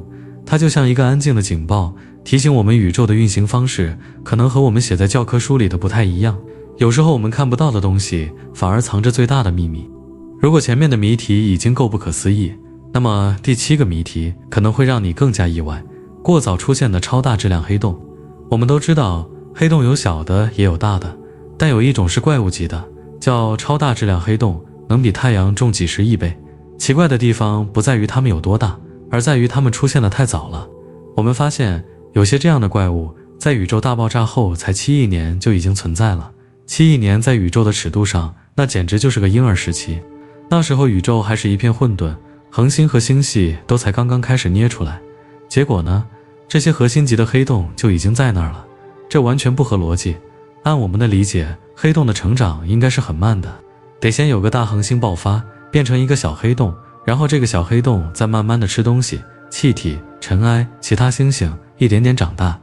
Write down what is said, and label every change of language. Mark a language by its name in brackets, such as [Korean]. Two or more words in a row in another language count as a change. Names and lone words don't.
[Chinese] 它就像一個安靜的警報，提醒我們宇宙的運行方式可能和我們寫在教科書裡的不太一樣。有時候我們看不到的東西反而藏着最大的秘密。如果前面的謎題已經夠不可思議，那麼第7個謎題可能會讓你更加意外：過早出現的超大質量黑洞。我們都知道黑洞有小的也有大的，但有一種是怪物級的，叫超大質量黑洞，能比太陽重幾十億倍。奇怪的地方不在於它們有多大，而在於它們出現得太早了。我們發現有些這樣的怪物在宇宙大爆炸後才7億年就已經存在了。7億年在宇宙的尺度上，那簡直就是個嬰兒時期。那時候宇宙還是一片混沌，恆星和星系都才剛剛開始捏出來。結果呢，這些核心級的黑洞就已經在那兒了。這完全不合邏輯。按我們的理解，黑洞的成長應該是很慢的，得先有個大恆星爆發，變成一個小黑洞，然後這個小黑洞再慢慢的吃東西、氣體、塵埃、其他星星，一點點長大。